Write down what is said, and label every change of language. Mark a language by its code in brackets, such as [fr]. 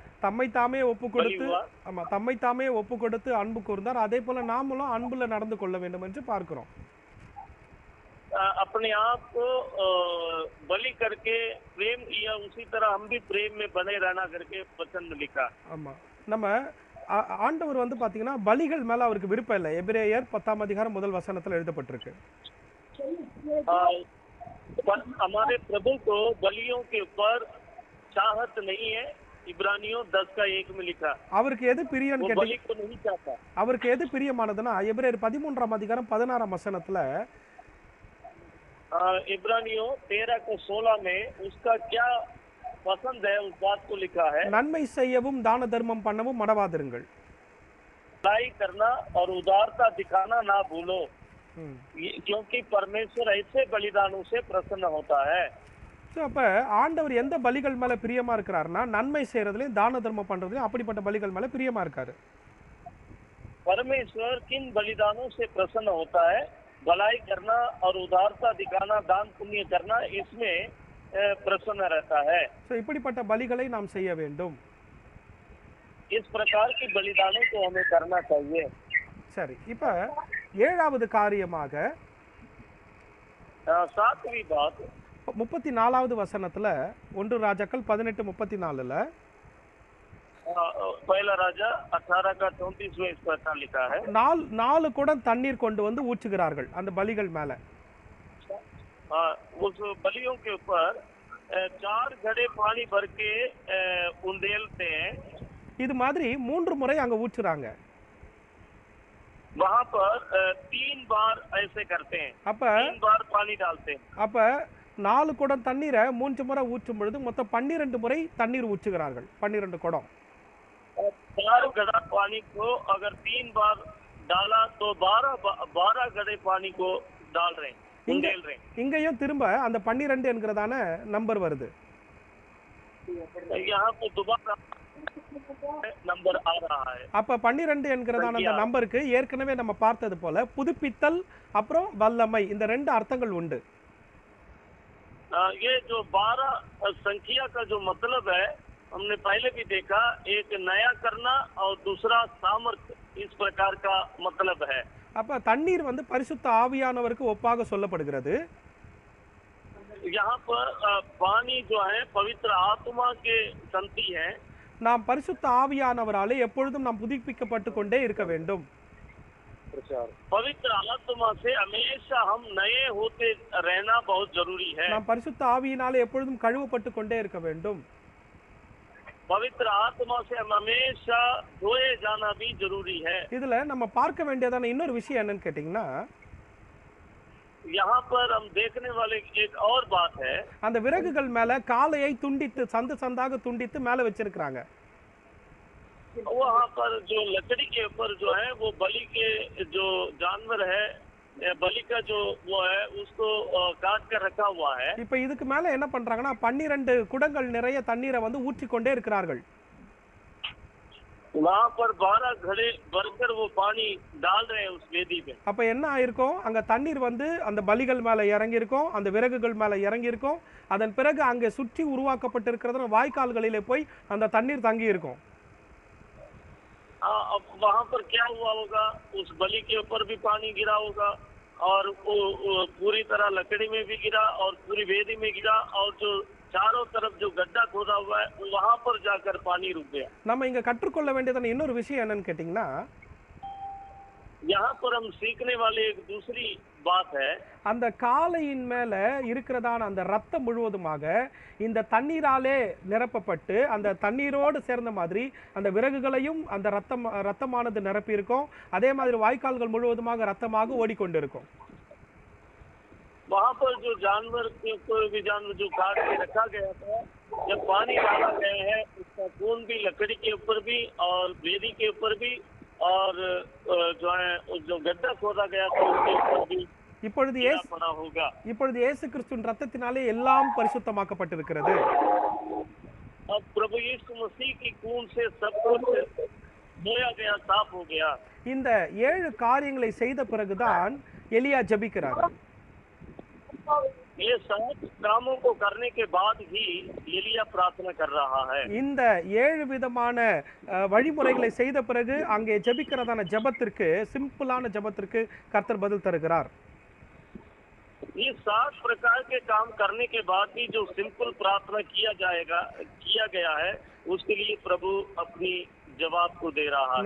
[ta] தம்மை தாமே ஒப்பு கொடுத்து ஆமா தம்மை தாமே ஒப்பு கொடுத்து அன்பு கூர்ந்தார். அதே போல நாமளும் அன்புல நடந்து கொள்ள வேண்டும் என்று பார்க்கிறோம். [hi] अपने आप को बलि करके प्रेम किया, उसी तरह हम भी प्रेम में बने रहना करके वचन में लिखा। [ta] ஆமா, நம்ம ஆண்டவர் வந்து பாத்தீங்கன்னா பலிகள் மேல அவருக்கு விருப்பம் இல்லை. எபிரேயர் 10ஆம் அதிகாரம் முதல் வசனத்துல எழுதப்பட்டிருக்கு. [hi] हमारे प्रभु को बलियों के ऊपर चाहत नहीं है। इब्रानियों 10 का 1 में लिखा, [ta] அவருக்கு எது பிரியம்னு [hi] वो बलि को नहीं चाहता। [ta] அவருக்கு எது பிரியமானதுன்னா எபிரேயர் 13ஆம் அதிகாரம் 16ஆம் வசனத்துல [hi] इब्रानियों 13 को 16 में उसका क्या पसंद है उस बात को लिखा है, [ta] நன்மை செய்யவும் தான தர்மம் பண்ணவும் மறவாதிருங்கள், [hi] भलाई करना और उदारता दिखाना ना भूलो, क्योंकि परमेश्वर ऐसे बलिदानों से प्रसन्न होता है। [ta] ஸோ அப்போ ஆண்டவர் எந்த பலிகள் மேலே பிரியமாக இருக்கிறாருன்னா நன்மை செய்கிறதுலையும் தான தர்மம் பண்ணுறதுலையும் அப்படிப்பட்ட பலிகள் மேலே பிரியமாக இருக்காரு. [hi] परमेश्वर किन बलिदानों से प्रसन्न होता है? भलाई करना और उदारता दिखाना, दान पुण्य करना, इसमें प्रसन्न रहता है। [ta] ஸோ இப்படிப்பட்ட பலிகளை நாம் செய்ய வேண்டும். [hi] इस प्रकार की बलिदानों को हमें करना चाहिए। [ta] சரி, இப்போ ஏழாவது காரியமாக [hi] 7वीं बात [ta] 34வது வசனத்துல 1 ராஜாக்கள் 18:34ல [hi] पहला राजा 18 का 34 में इस प्रकार लिखा है, [ta] 4 குடம் தண்ணீர் கொண்டு வந்து ஊற்றுகிறார்கள் அந்த பலிகள் மேல. [hi] उस बलियों के ऊपर 4 घड़े पानी भर के उंडेलते हैं। [ta] இது மாதிரி 3 முறை அங்க ஊற்றுறாங்க. [hi] वहाँ पर 3 बार ऐसे करते हैं, [ta] அப்ப [hi] 3 बार पानी डालते हैं। [ta] அப்ப 4 குடம் தண்ணீரை 3 முறை ஊற்றும் பொழுது மொத்தம் 12 முறை தண்ணீர் ஊற்றுகிறார்கள். 12 குடம். [hi] 4 घड़ा पानी को अगर 3 बार डाला तो 12 घड़े पानी को डाल रहे हैं, उंडेल रहे हैं। [ta] இங்கேயும் திரும்ப அந்த 12 என்கிறதான நம்பர் வருது. [hi] यहाँ पे दोबारा नंबर आ रहा है। [ta] அப்ப 12 என்கிறதான அந்த நம்பருக்கு ஏற்கனவே நம்ம பார்த்தது போல புதுப்பித்தல் அப்புறம் வல்லமை இந்த 2 அர்த்தங்கள் உண்டு. [hi] ये जो 12 संख्या का जो मतलब है, हमने पहले भी देखा, एक नया करना और दूसरा सामर्थ्य, इस प्रकार का मतलब है। [ta] அப்ப தண்ணீர் வந்து பரிசுத்த ஆவியானவருக்கு ஒப்பாக சொல்லப்படுகிறது. [hi] यहाँ पर पानी जो है पवित्र आत्मा के संति है। [ta] நாம் பரிசுத்த ஆவியானவராலே எப்பொழுதும் நாம் புதுப்பிக்கப்பட்டு கொண்டே இருக்க வேண்டும். [hi] पवित्र आत्मा से हमेशा हम नए होते रहना बहुत जरूरी है। [ta] நாம் பரிசுத்த ஆவியினாலே எப்பொழுதும் கழுவப்பட்டு கொண்டே இருக்க வேண்டும். [hi] पवित्र आत्मा से हम हमेशा धोए जाना भी जरूरी है। [ta] இதுல நம்ம பார்க்க வேண்டியதான இன்னொரு விஷயம் என்னன்னு கேட்டீங்கன்னா, [hi] यहाँ पर हम देखने वाले एक और बात है, [ta] அந்த விறகுகள் மேல காளையை துண்டித்து சந்து சந்தாக துண்டித்து மேல வச்சிருக்காங்க. [hi] वहाँ पर जो लकड़ी के ऊपर जो है वो बलि के जो जानवर है, बलि का जो वो है उसको काट कर रखा हुआ है। [ta] இப்ப இதுக்கு மேல என்ன பண்றாங்கன்னா 12 குடங்கள் நிறைய தண்ணீரை வந்து ஊற்றிக்கொண்டே இருக்கிறார்கள். [hi] वहाँ पर 12 घड़े भरकर वो पानी डाल रहे हैं उस वेदी पे। [ta] அப்ப என்ன ஆயிருக்கும், அங்க தண்ணீர் வந்து அந்த பலிகள் மேல இறங்கி இருக்கும், அந்த விறகுகள் மேல இறங்கி இருக்கும். அதன் பிறகு அங்கே சுற்றி உருவாக்கப்பட்டிருக்கிற வாய்க்கால்களிலே போய் அந்த தண்ணீர் தங்கி இருக்கும். [hi] अब वहाँ पर क्या हुआ होगा, उस बलि के ऊपर भी पानी गिरा होगा और वो पूरी तरह लकड़ी में भी गिरा और पूरी वेदी में गिरा और जो चारों तरफ जो गड्ढा खोदा हुआ है वहाँ पर जाकर पानी रुक गया। [ta] நம்ம இங்க கற்றுக்கொள்ள வேண்டியதான இன்னொரு விஷயம் என்னன்னு கேட்டீங்கன்னா, [hi] यहाँ पर हम सीखने वाले एक दूसरी बात है, [ta] அந்த காளையின் மேல இருக்கிறதான அந்த ரத்தம் முழுவதுமாக இந்த தண்ணீராலே நிரப்பப்பட்டு அந்த தண்ணீரோடு சேர்ந்த மாதிரி அந்த விறகுகளையும் அந்த ரத்தமானது நிரப்பி இருக்கும். அதே மாதிரி வாய்க்கால்கள் முழுவதுமாக ரத்தமாக ஓடிக்கொண்டிருக்கும். [hi] वहाँ पर जो जानवर कोई भी जानवर जो काट के रखा गया था, जब पानी डाला गया है उसका खून भी लकड़ी के ऊपर भी और वेदी के ऊपर भी और जो है जो गड्ढा खोदा गया था उसके ऊपर भी [ta] இப்பொழுது இயேசு கிறிஸ்துவின் ரத்தத்தினாலே எல்லாம் பரிசுத்தமாக்கப்பட்டிருக்கிறது. [hi] अब प्रभु यीशु मसीह की खून से सब कुछ धोया गया, साफ हो गया. [ta] இந்த 7 காரியங்களை செய்த பிறகுதான் எலியா ஜெபிக்கிறார். [hi] ये 7 कामों को करने के बाद ही एलिया प्रार्थना कर रहा है. [ta] இந்த 7 விதமான வழிமுறைகளை செய்த பிறகு அங்கே ஜெபிக்கிறதான ஜெபத்திற்கு, சிம்பிளான ஜெபத்திற்கு கர்த்தர் பதில் தருகிறார். [hi] ये 7 प्रकार के काम करने के बाद भी जो सिंपल प्रार्थना किया गया है उसके लिए प्रभु अपनी जवाब को दे रहा है.